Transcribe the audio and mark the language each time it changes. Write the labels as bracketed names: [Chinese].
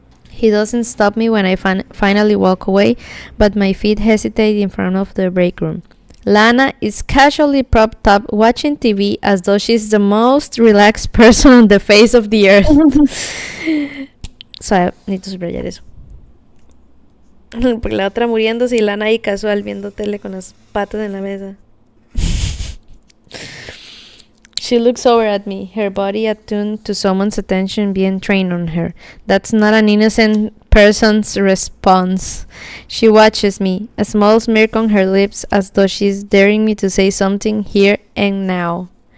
[English] He doesn't stop me when I finally walk away, but my feet hesitate in front of the break room. Lana is casually propped up watching TV as though she's the most relaxed person on the face of the earth. So I need to [Spanish] subrayar eso. Porque la otra muriéndose y Lana ahí casual viendo tele con las patas en la mesa. [English] She looks over at me, her body attuned to someone's attention being trained on her. That's not an innocent person's response. She watches me, a small smirk on her lips as though she's daring me to say something here and now.